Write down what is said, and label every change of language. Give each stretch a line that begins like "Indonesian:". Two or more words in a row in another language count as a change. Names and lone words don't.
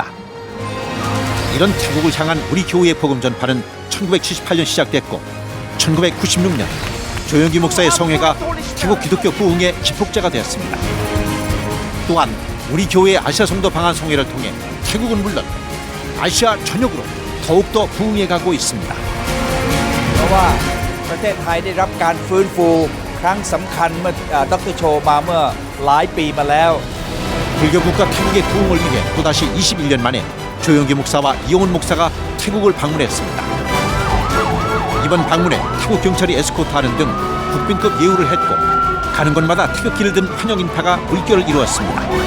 Korean: 이런 태국을 향한 우리 교회의 복음 전파는 1978년 시작됐고 1996년 조영기 목사의 성회가 태국 기독교 부흥의 기폭제가 되었습니다. 또한 우리 교회의 아시아 성도 방한 성회를 통해 태국은 물론 아시아 전역으로 더욱더 부흥해 가고 있습니다.
Thai: เพราะว่าประเทศไทยได้รับการฟื้นฟูครั้งสำคัญเมื่อดร. โชมาเมื่อหลายปีมาแล้ว
Korean: 불교 국가 태국의 부흥을 위해 또다시 21년 만에 조영기 목사와 이용훈 목사가 태국을 방문했습니다. 이번 방문에 태국 경찰이 에스코트하는 등 국빈급 예우를 했고 가는 곳마다 태극기를 든 환영 인파가 물결을 이루었습니다.